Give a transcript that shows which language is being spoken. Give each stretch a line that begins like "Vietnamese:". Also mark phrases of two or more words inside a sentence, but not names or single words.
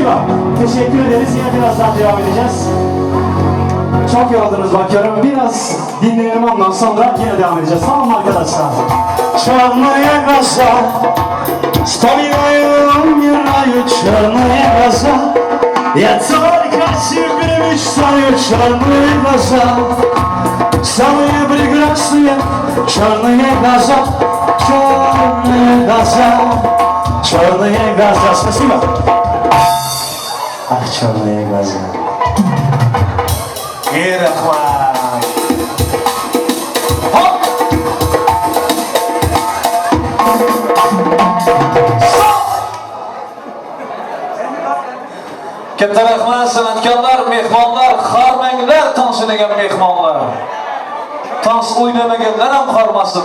Turkish: Teşekkür ederiz. Yine birazdan devam edeceğiz. Çok yoruldunuz bakıyorum. Biraz dinleyelim, ondan sonra yine devam edeceğiz. Tamam mı arkadaşlar?
Russian: Черная глаза, вспоминаю, умираю, черные глаза. Я только себе мечтаю, черные глаза. Самые прекрасные черные глаза, черные глаза, черные глаза. Спасибо. Ах, черные глаза.
Uzbek: Ирахман. Katta rahmat, san'atkorlar, mehmonlar, xormanglar, tons o'ynagan mehmonlar. Tons o'ynamaganlar ham xormasin.